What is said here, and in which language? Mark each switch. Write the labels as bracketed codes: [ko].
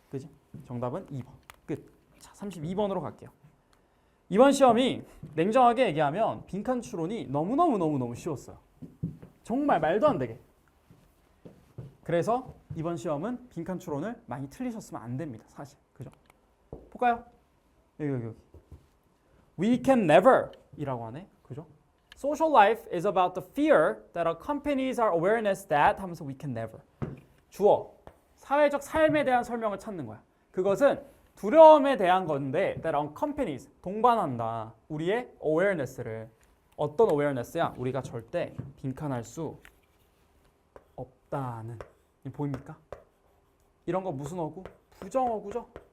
[ko] 그지? 정답은 2번. 끝. 자, 32번으로 갈게요. 이번 시험이 냉정하게 얘기하면 빈칸 추론이 너무너무 쉬웠어요. 정말 말도 안 되게. 그래서 이번 시험은 빈칸 추론을 많이 틀리셨으면 안 됩니다. 사실. 그죠? 볼까요? 여기. [en] We can never [ko] 이라고 하네. 그죠? [en] Social life is about the fear that accompanies our awareness that 하면서 we can never. [ko] 주어. 사회적 삶에 대한 설명을 찾는 거야. 그것은 두려움에 대한 건데 [en] that accompanies [ko] 동반한다. 우리의 awareness를. 어떤 awareness야? 우리가 절대 빈칸할 수 없다는. 보입니까? 이런 거 무슨 어구? 부정어구죠.